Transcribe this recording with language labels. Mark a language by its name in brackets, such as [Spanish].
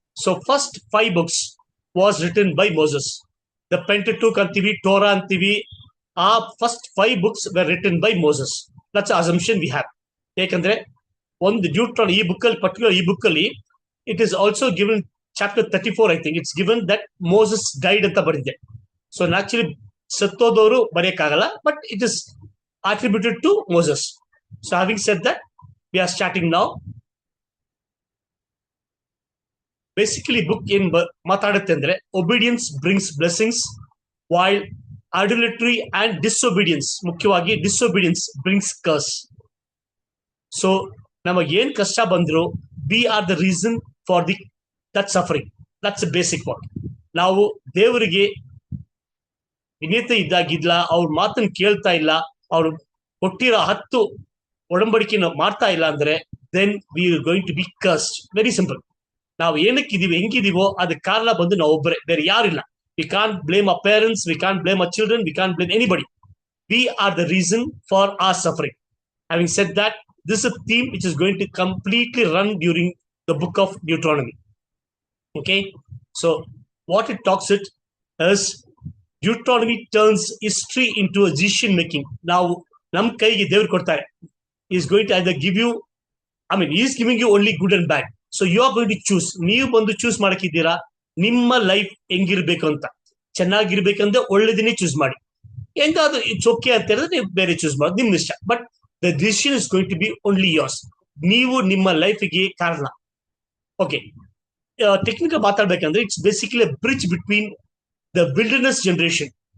[English] So first 5 books was written by Moses. The Pentateuch antivi, Torah antivi, first 5 books were written by Moses. That's the assumption we have. Ekandre ಒಂದು Deuteronomy [Kannada] ಈ book ಅಲ್ಲಿ, [English] particular ಈ book ಅಲ್ಲಿ, it is also given chapter 34, I think it's given that Moses died [Kannada] ಅಂತ ಬರೆದಿದೆ. So naturally ಸತ್ತೋದವರು ಬರೆಯಕ್ಕಾಗಲ್ಲ, [English] But it is attributed to Moses. So having said that, we are starting now. Basically book [Kannada] ಏನ್ ಮಾತಾಡುತ್ತೆ ಅಂದ್ರೆ, [English] Obedience brings blessings while adultery and disobedience, ಮುಖ್ಯವಾಗಿ disobedience brings curse. [Kannada] So ನಮಗೆ ಏನ್ ಕಷ್ಟ ಬಂದ್ರು, [English] we are the reason for that suffering. That's a basic point. [Kannada] ನಾವು ದೇವರಿಗೆ ವಿನೀತ ಇದ್ದಾಗಿಲ್ಲ, ಅವ್ರ ಮಾತನ್ನು ಕೇಳ್ತಾ ಇಲ್ಲ, ಅವ್ರು ಕೊಟ್ಟಿರೋ 10 ಒಡಂಬಡಿಕೆನ ಮಾಡ್ತಾ ಇಲ್ಲ ಅಂದ್ರೆ, [English] then we are going to be cursed. Very simple. [Kannada] ನಾವು ಏನಕ್ಕಿದೀವಿ, ಹೆಂಗಿದೀವೋ ಅದಕ್ಕೆ ಕಾರಣ ಬಂದು ನಾವು ಒಬ್ಬರೇ, ಬೇರೆ ಯಾರಿಲ್ಲ. [English] We can't blame our parents, we can't blame our children, we can't blame anybody. We are the reason for our suffering. Having said that, this is a theme which is going to completely run during the book of Deuteronomy. Okay, so what it talks it is, Deuteronomy turns history into a decision making. [Kannada] Now ನಮ್ ಕೈಗೆ ದೇವ್ರು ಕೊಡ್ತಾರೆ. [English] He is going to either give you, he is giving you only good and bad. So you are going to choose. [Kannada] ನೀವು ಬಂದು choose ಮಾಡಕ್ಕಿದ್ದೀರಾ ನಿಮ್ಮ life ಹೆಂಗಿರ್ಬೇಕು ಅಂತ. ಚೆನ್ನಾಗಿರ್ಬೇಕಂದ್ರೆ ಒಳ್ಳೆದಿನೇ choose ಮಾಡಿ. ಹೆಂಗಾದ್ರು [English] it's okay [Kannada] ಅಂತ ಹೇಳಿದ್ರೆ ನೀವು ಬೇರೆ ಚೂಸ್ ಮಾಡೋದು ನಿಮ್ ಇಷ್ಟ. [English] But the decision is going to be only yours. [Kannada] ನೀವು ನಿಮ್ಮ ಲೈಫ್ಗೆ ಕಾರಣ. [English] okay, [Kannada] technical ಮಾತಾಡ್ಬೇಕಂದ್ರೆ [English] It's basically bridge between the wilderness generation.